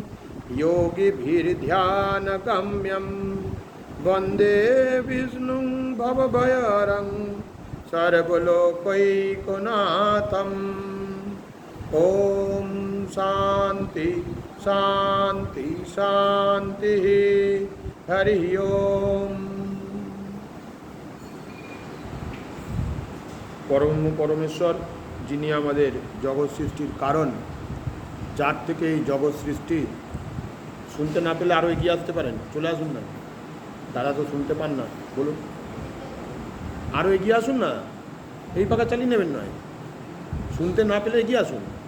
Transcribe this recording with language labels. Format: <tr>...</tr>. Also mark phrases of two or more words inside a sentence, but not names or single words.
<sa>योगिभिर्ध्यानगम्यं वन्दे विष्णुं भवभयहरं सर्वलोकैकनाथम् ॐ शान्ति शान्ति शान्तिः हरि ओम।</sa> <bn>পরম পরমেশ্বর যিনি আমাদের জগৎ সৃষ্টির কারণ, যার থেকে এই জগৎ সৃষ্টি, শুনতে না পেলে আরও এগিয়ে আসতে পারেন, চলে আসুন না। দাদা তো শুনতে পান না, বলুন আরও এগিয়ে আসুন না, এই পাকা চালিয়ে নেবেন নয়, শুনতে না পেলে এগিয়ে আসুন।</bn>